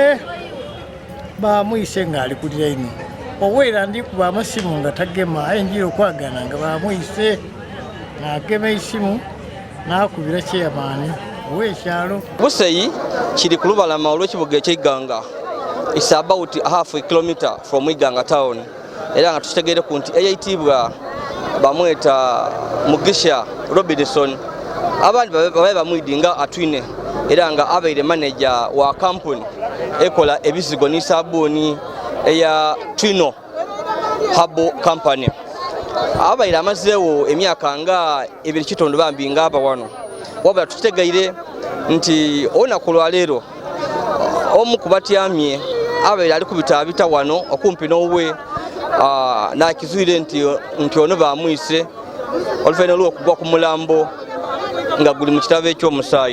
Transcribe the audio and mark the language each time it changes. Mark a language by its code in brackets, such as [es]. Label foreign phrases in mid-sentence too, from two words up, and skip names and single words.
[lg] bamwise ng'ali ku layini oweera ndikuba amasimu nga tagema aye njira okwagana nga bamwise n'agema esimu n'akubira kyeyamaani ow'ekyalo. Buseyi kiri ku lubalama olw'ekibuga eky'Eiganga. [en] It's about half a kilometer from Iganga town. [lg] Era nga tukitegeere ku nti eyayitibwa bamweta Mugisha Robinson abandi babaye bamwidinga atwine era nga abaire manager wa kampuni ekola ebizigo ni sabuuni eya Twino Habo Company. Abaire amazeewo emyaka nga 2 bambi nga aba wano wabula tukitegeire nti olunaku lwa leero omu kubatyamye abaire ali kubita wano okumpi n'owe n'akizuire nti ono bamwise oluvannyuma lw'okugwa ku mulambo nga guli mu kitabo ekyomusaayi.